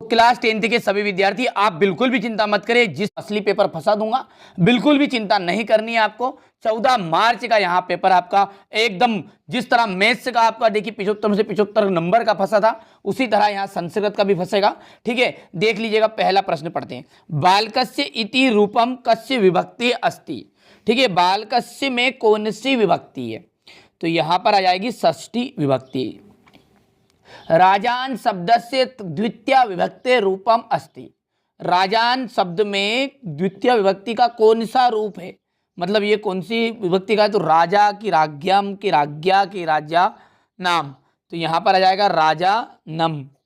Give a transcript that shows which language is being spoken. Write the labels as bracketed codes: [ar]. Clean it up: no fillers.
[hi] Class 10th के सभी विद्यार्थी आप बिल्कुल भी चिंता मत करें, जिस असली पेपर फंसा दूंगा, बिल्कुल भी चिंता नहीं करनी है आपको। 14 मार्च का यहाँ पेपर आपका एकदम जिस तरह मैथ्स का आपका देखिए 75 में से 75 नंबर का फंसा था, उसी तरह यहाँ संस्कृत का भी फंसेगा। ठीक है, देख लीजिएगा, पहला प्रश्न पढ़ते हैं। [sa] बालकस्य इति रूपम कस्य विभक्ति अस्ति। [hi] ठीक है, बालकस्य में कौन सी विभक्ति है, तो यहां पर आ जाएगी षष्ठी विभक्ति। [sa] राजान शब्द से द्वितीय विभक्ति रूपम अस्ति। [hi] राजान शब्द में द्वितीय विभक्ति का कौन सा रूप है, मतलब ये कौन सी विभक्ति का है, तो राजा की राज्ञम की राज्ञा की राजा नाम, तो यहां पर आ जाएगा राजा नम।